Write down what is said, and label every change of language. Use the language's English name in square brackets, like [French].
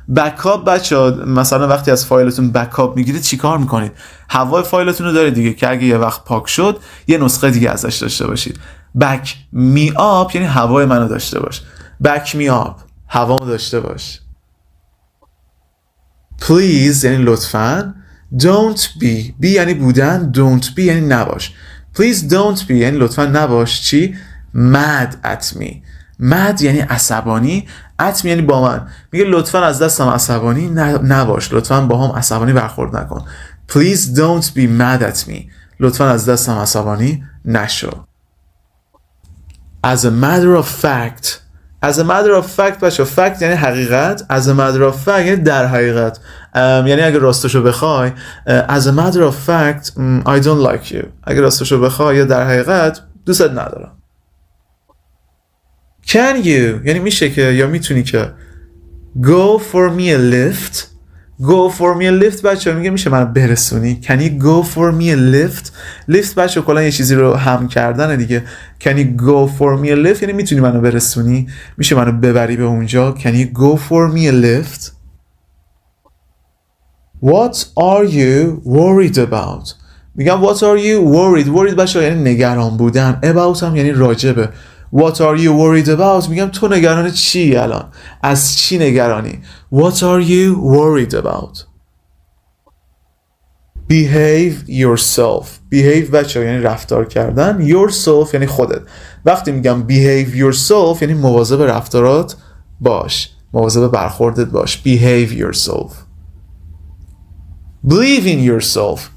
[Persian] backup بچه مثلا وقتی از فایلتون backup میگیرید چی کار میکنید؟ هوای فایلتون رو دارید دیگه که اگه یه وقت پاک شد یه نسخه دیگه ازش داشته باشید. [English] back me up [Persian] یعنی هوای منو داشته باش. back me up هوامو داشته باش. please یعنی لطفاً. [English] don't be. be [Persian] یعنی بودن. [English] don't be [Persian] یعنی نباش. [English] please don't be [Persian] یعنی لطفاً نباش چی؟ [English] mad at me. [Persian] mad یعنی عصبانی. [English] at me [Persian] یعنی با من. میگه لطفاً از دستم عصبانی نباش، لطفاً با هم عصبانی برخورد نکن. [English] please don't be mad at me [Persian] لطفاً از دستم عصبانی نشو. [English] as a matter of fact. as a matter of fact بچه fact [Persian] یعنی حقیقت. [English] as a matter of fact [Persian] یعنی در حقیقت، یعنی اگه راستشو بخوای. [English] as a matter of fact I don't like you [Persian] اگه راستشو بخوای یا در حقیقت دوستت ندارم. [English] can you [Persian] یعنی میشه که یا میتونی که. [English] go for me a lift. go for me a lift [Persian] بچه میگه میشه منو برسونی. [English] can you go for me a lift. [Persian] lift بچه کلا یه چیزی رو هم کردن دیگه. [English] can you go for me a lift [Persian] یعنی میتونی منو برسونی، میشه منو ببری به اونجا. [English] can you go for me a lift. what are you worried about. [Persian] میگم [English] what are you worried. [Persian] worried بچه یعنی نگران بودن. [English] about [Persian] هم یعنی راجبه. [English] what are you worried about [Persian] میگم تو نگران چی الان، از چی نگرانی. [English] what are you worried about. behave yourself. [Persian] behave بچه یعنی رفتار کردن. yourself یعنی خودت. وقتی میگم [English] behave yourself [Persian] یعنی مواظب رفتارات باش، مواظب برخوردت باش. [English] behave yourself. believe in yourself.